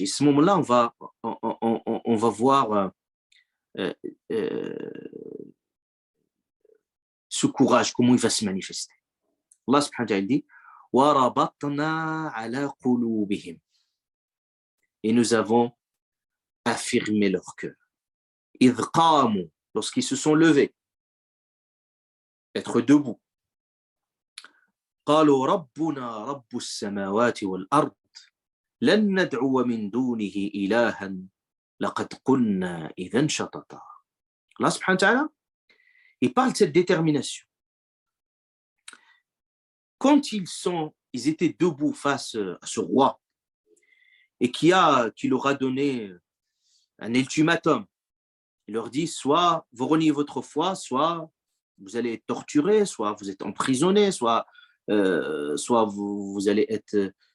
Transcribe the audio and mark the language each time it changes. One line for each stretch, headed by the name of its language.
French: Et à ce moment-là, on va voir ce courage, comment il va se manifester. Allah subhanahu wa ta'ala dit
Arabic: وَرَبَطْنَا عَلَى قُلُوبِهِمْ.
French: Et nous avons affirmé leur cœur.
Arabic: إِذْ قَامُوا,
French: lorsqu'ils se sont levés, être debout.
Arabic: قالوا ربنا رب السماوات والأرض لن ندعو من دونه إلها لقد قلنا إذا شططا.
French: Allah subhanahu wa ta'ala, il parle de cette détermination. Quand ils étaient debout face à ce roi et qui leur a donné un ultimatum, il leur dit soit vous reniez votre foi, soit vous allez être torturés, soit vous êtes emprisonnés, soit vous allez être...